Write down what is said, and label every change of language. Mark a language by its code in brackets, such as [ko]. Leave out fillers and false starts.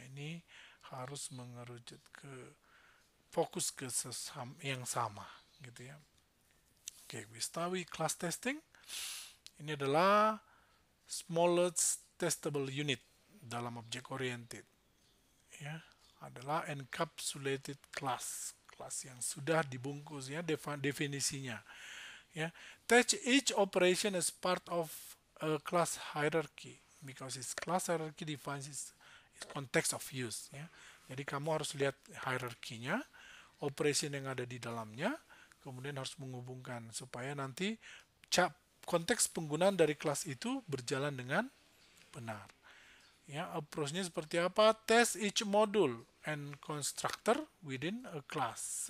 [id] Ini harus mengerucut ke fokus ke yang sama, gitu ya. [en] Oke, we start with class testing. [id] Ini adalah [en] smallest testable unit [id] dalam object oriented, ya. Adalah encapsulated class, kelas yang sudah dibungkus, ya, definisinya, ya. [en] Touch each operation as part of a class hierarchy because its class hierarchy defines its context of use, ya. [id] Jadi kamu harus lihat hierarkinya, operation yang ada di dalamnya, kemudian harus menghubungkan supaya nanti konteks penggunaan dari kelas itu berjalan dengan benar. Ya, approach-nya seperti apa? [en] Test each module and constructor within a class.